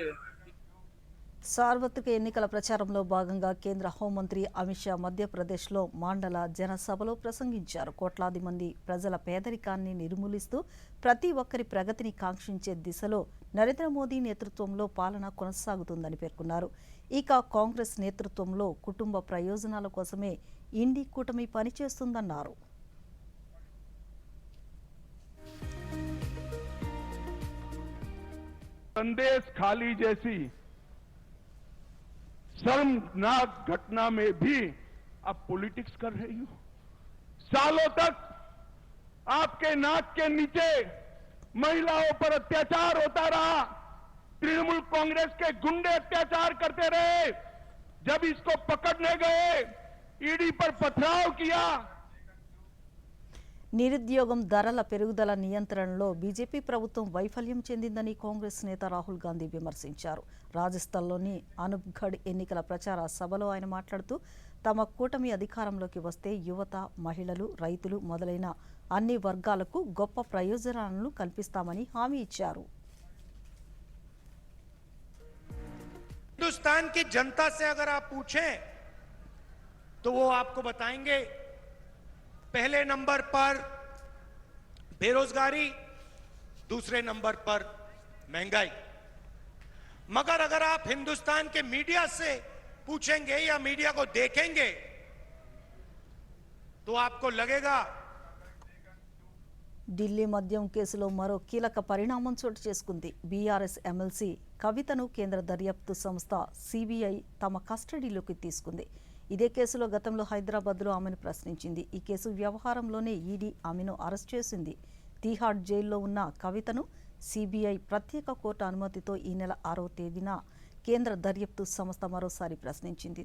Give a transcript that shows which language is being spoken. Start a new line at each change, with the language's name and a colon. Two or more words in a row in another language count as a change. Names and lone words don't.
Telugu: సార్వత్రిక ఎన్నికల ప్రచారంలో భాగంగా కేంద్ర హోంమంత్రి అమిత్ షా మధ్యప్రదేశ్లో మాండల జనసభలో ప్రసంగించారు. కోట్లాది మంది ప్రజల పేదరికాన్ని నిర్మూలిస్తూ ప్రతి ఒక్కరి ప్రగతిని కాంక్షించే దిశలో నరేంద్ర మోదీ నేతృత్వంలో పాలన కొనసాగుతుందని పేర్కొన్నారు. ఇక కాంగ్రెస్ నేతృత్వంలో కుటుంబ ప్రయోజనాల కోసమే ఇండి కూటమి పనిచేస్తుందన్నారు.
Hindi: संदेश खाली जैसी शर्मनाक घटना में भी आप पॉलिटिक्स कर रही हो। सालों तक आपके नाक के नीचे महिलाओं पर अत्याचार होता रहा। तृणमूल कांग्रेस के गुंडे अत्याचार करते रहे। जब इसको पकड़ने गए, ईडी पर पथराव किया।
Telugu: నిరుద్యోగం, ధరల పెరుగుదల నియంత్రణలో బీజేపీ ప్రభుత్వం వైఫల్యం చెందిందని కాంగ్రెస్ నేత రాహుల్ గాంధీ విమర్శించారు. రాజస్థాన్లోని అనూప్గఢ్ ఎన్నికల ప్రచార సభలో ఆయన మాట్లాడుతూ తమ కూటమి అధికారంలోకి వస్తే యువత, మహిళలు, రైతులు మొదలైన అన్ని వర్గాలకు గొప్ప ప్రయోజనాలను కల్పిస్తామని హామీ ఇచ్చారు.
Hindi: हिंदुस्तान की जनता से अगर आप पूछें तो वो आपको बताएंगे पहले नंबर पर बेरोजगारी, दूसरे नंबर पर महंगाई। मगर अगर आप हिंदुस्तान के मीडिया से पूछेंगे या मीडिया को देखेंगे तो आपको लगेगा
Telugu: ఢిల్లీ మద్యం కేసులో మరో కీలక పరిణామం చోటు చేసుకుంది. బీఆర్ఎస్ ఎమ్మెల్సీ కవితను కేంద్ర దర్యాప్తు సంస్థ సిబిఐ తమ కస్టడీలోకి తీసుకుంది. ఇదే కేసులో గతంలో హైదరాబాద్లో ఆమెను ప్రశ్నించింది. ఈ కేసు వ్యవహారంలోనే ఈడీ ఆమెను అరెస్ట్ చేసింది. తీహాడ్ జైల్లో ఉన్న కవితను సిబిఐ ప్రత్యేక కోర్టు అనుమతితో ఈ నెల 6వ తేదీన కేంద్ర దర్యాప్తు సంస్థ మరోసారి ప్రశ్నించింది.